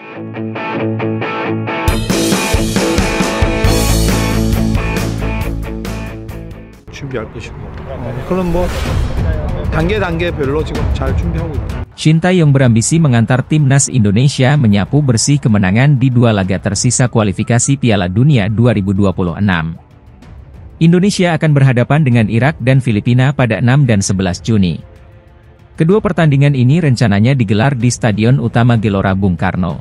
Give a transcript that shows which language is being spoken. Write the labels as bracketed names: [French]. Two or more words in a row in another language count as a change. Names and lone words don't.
[Korean] 준비할 것이고 그런 뭐 단계별로 지금 잘 준비하고 있다. [Indonesian] Shin Tae-yong berambisi mengantar timnas Indonesia menyapu bersih kemenangan di 2 laga tersisa kualifikasi Piala Dunia 2026. Indonesia akan berhadapan dengan Irak dan Filipina pada 6 dan 11 Juni. Kedua pertandingan ini rencananya digelar di Stadion Utama Gelora Bung Karno.